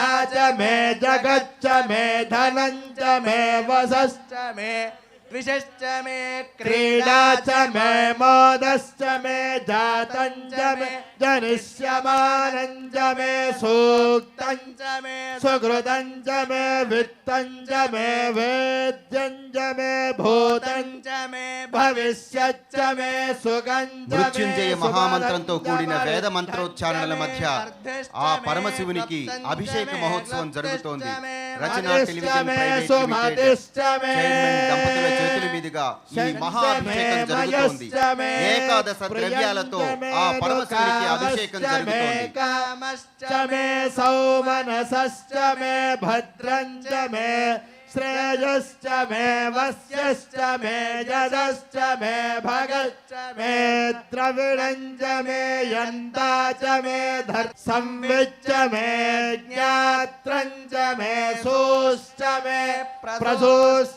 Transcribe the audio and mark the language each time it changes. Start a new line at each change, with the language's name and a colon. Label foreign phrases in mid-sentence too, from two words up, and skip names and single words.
Sanskrit: च मे जगच्च मे धनं च मे वसश्च मे विशश्च मे क्रीडा च मे मोदश्च मे जातं च मे जनिष्यमानं च मे सूक्तं च मे सुकृतं च मे वित्तं च मे वेद्यं च मे भूतं च मे भविष्यच्च मे सुगंध
Telugu: మృత్యుంజయ మహామంత్రంతో కూడిన వేద మంత్రోచ్చారణల మధ్య ఆ పరమశివునికి అభిషేక మహోత్సవం జరుగుతోంది. రచనా టెలివిజన్ ప్రైవేట్ లిమిటెడ్ చైర్మన్ దంపతుల చేతుల మీదుగా ఈ మహా అభిషేకం జరుగుతోంది. ఏకాదశ ద్రవ్యాలతో ఆ పరమశివునికి అభిషేకం జరుగుతోంది.
Sanskrit: కామశ్చ మే సౌమనసశ్చ మే భద్రంచ మే श्रेयश्च मे वस्यश्च मे यजश्च मे भगश्च मे द्रविणञ्च मे यन्ता च मे संविच्च मे ज्ञात्रञ्च मे सूश्च मे प्रसूश्च